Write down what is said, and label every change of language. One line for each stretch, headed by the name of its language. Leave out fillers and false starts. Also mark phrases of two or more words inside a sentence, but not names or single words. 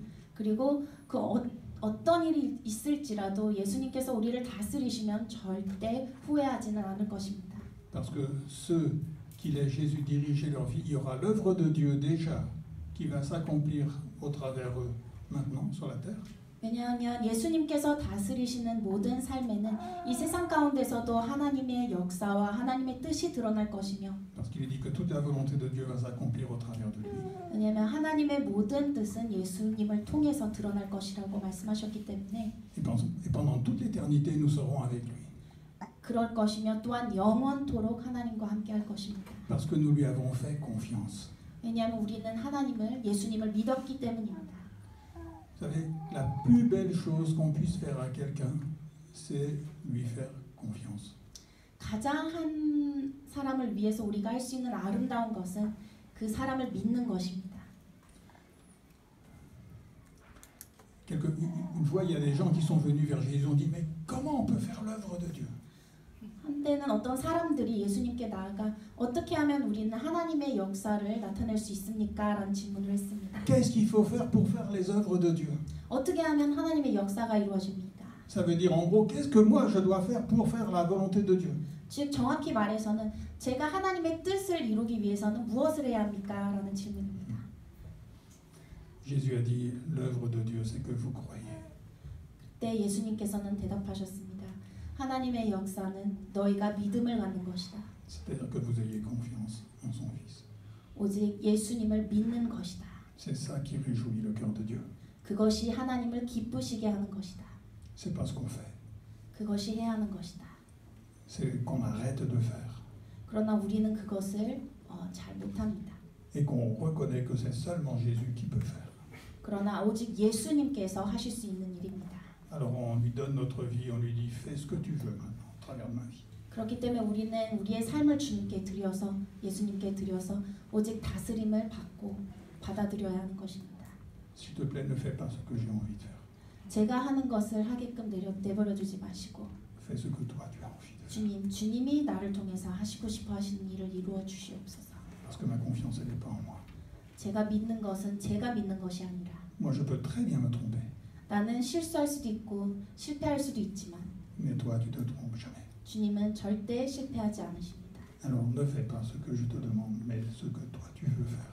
Korean: 그리고 그 어떤 일이 있을지라도 예수님께서 우리를 다스리시면 절대 후회하지는 않을 것입니다.
French: Parce que ceux qui laissent Jésus diriger leur vie, il y aura l'œuvre de Dieu déjà qui va s'accomplir au travers eux maintenant sur la terre.
Korean: 왜냐하면 예수님께서 다스리시는 모든 삶에는 이 세상 가운데서도 하나님의 역사와 하나님의 뜻이 드러날 것이며
French: Parce qu'il est dit que toute la volonté de Dieu va s'accomplir au travers de lui.
Korean: 왜냐하면 하나님의 모든 뜻은 예수님을 통해서 드러날 것이라고 말씀하셨기 때문에
French: Et pendant toute l'éternité, nous serons avec lui.
Korean: 그럴 것이며 또한 영원토록 하나님과 함께 할 것입니다.
French: Parce que nous lui avons fait confiance.
Korean: 왜냐하면 우리는 하나님을 예수님을 믿었기 때문입니다.
French: Vous savez, la plus belle chose qu'on puisse faire à quelqu'un, c'est lui faire confiance.
Korean: 가장 한 사람을 위해서 우리가 할 수 있는 아름다운 것은 그 사람을 믿는 것입니다.
French: Une fois, il y a des gens qui sont venus vers Jésus, ils ont dit, mais comment on peut faire l'œuvre de Dieu?
Korean: 한때는 어떤 사람들이 예수님께 나아가 어떻게 하면 우리는 하나님의 역사를 나타낼 수 있습니까? 라는 질문을 했습니다.
French: Qu'est-ce qu'il faut faire pour faire les œuvres de Dieu?
Korean: 어떻게 하면 하나님의 역사가 이루어집니까?
French: Ça veut dire en gros, qu'est-ce que moi je dois faire pour faire la volonté de Dieu?
Korean: 즉 정확히 말해서는 제가 하나님의 뜻을 이루기 위해서는 무엇을 해야 합니까? 라는 질문입니다.
French: Jésus a dit, l'œuvre de Dieu, c'est que vous croyez.
Korean: 그때 예수님께서는 대답하셨습니다. 하나님의 역사는 너희가 믿음을 갖는 것이다.
French: C'est-à-dire que vous ayez confiance en son Fils.
Korean: 오직 예수님을 믿는 것이다.
French: C'est ça qui réjouit le cœur de Dieu.
Korean: 그것이 하나님을 기쁘시게 하는 것이다.
French: C'est pas ce qu'on fait.
Korean: 그것이 해야 하는 것이다.
French: C'est qu'on arrête de faire.
Korean: 그러나 우리는 그것을 잘 못합니다.
French: Et qu'on reconnaît que c'est seulement Jésus qui peut faire.
Korean: 그러나 오직 예수님께서 하실 수 있는 일입니다.
French: Alors on lui donne notre vie, on lui dit fais ce que tu veux maintenant, à travers ma vie.
Korean: 그렇기 때문에 우리는 우리의 삶을 주님께 드려서 예수님께 드려서 오직 다스림을 받고 받아들여야 하는 것입니다.
French: S'il te plaît, ne fais pas ce que j'ai envie de faire.
Korean: 제가 하는 것을 하게끔 내버려 두지 마시고
French: Fais ce que toi tu as envie de faire.
Korean: 주님이 나를 통해서 하시고 싶어 하시는 일을 이루어 주시옵소서.
French: Parce que ma confiance, elle n'est pas en moi.
Korean: 제가 믿는 것은 제가 믿는 것이 아니라
French: Moi, je peux très bien me tromper.
Korean: 나는 실수할 수도 있고 실패할 수도 있지만
French: Mais toi, tu te trompes jamais.
Korean: 주님은 절대 실패하지 않으십니다.
French: Alors ne fais pas ce que je te demande, mais ce que toi tu veux faire.